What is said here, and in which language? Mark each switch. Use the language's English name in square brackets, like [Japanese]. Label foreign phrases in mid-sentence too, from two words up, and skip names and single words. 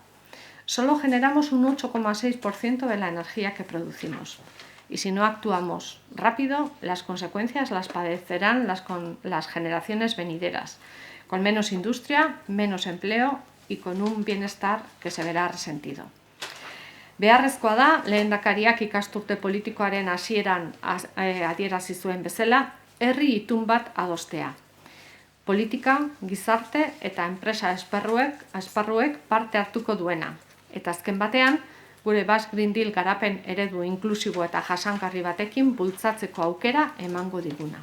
[Spanish] Solo generamos un 8,6% de la energía que producimos y si no actuamos rápido, las consecuencias las padecerán las generaciones venideras, con menos industria, menos empleo y con un bienestar que se verá resentido. [Basque] Beharrezkoa da, lehendakariak ikasturte politikoaren hasieran adierazi zuen bezala, herri itun bat adostea. Politika, gizarte eta enpresa esparruek parte hartuko duena. Eta azken batean, gure Basque Green Deal garapen eredu inklusibo eta jasangarri batekin bultzatzeko aukera emango diguna.